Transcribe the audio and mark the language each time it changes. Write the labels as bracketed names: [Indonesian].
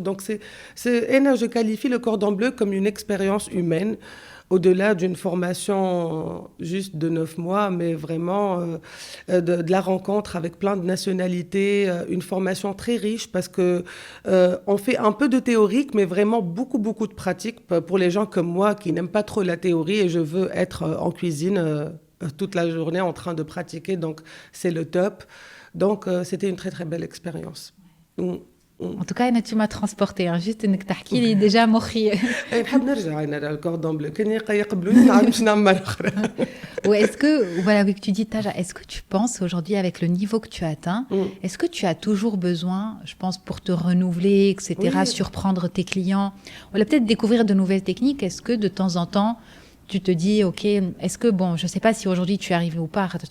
[French] Donc je qualifie le cordon bleu comme une expérience humaine, au-delà d'une formation juste de 9 mois, mais vraiment de la rencontre avec plein de nationalités, une formation très riche, parce que on fait un peu de théorique, mais vraiment beaucoup, beaucoup de pratique pour les gens comme moi qui n'aiment pas trop la théorie, et je veux être en cuisine toute la journée en train de pratiquer, donc c'est le top. Donc c'était une très très belle expérience. En tout cas, tu m'as transporté. [Arabic] Juste انك تحكي لي déjà مخي. نحب نرجع انا للكوردون بلو كان يقبلوني نعاود باش نعمل مرة أخرى. [French] Ou est-ce que, voilà, vu que tu dis Taja, est-ce que tu penses aujourd'hui avec le niveau que tu as atteint, est-ce que tu as toujours besoin, je pense, pour te renouveler, etc., Oui. surprendre tes clients, ou peut-être découvrir de nouvelles techniques, est-ce que de temps en temps, tu te dis, ok, est-ce que, bon, je ne sais pas si aujourd'hui tu es arrivé ou pas,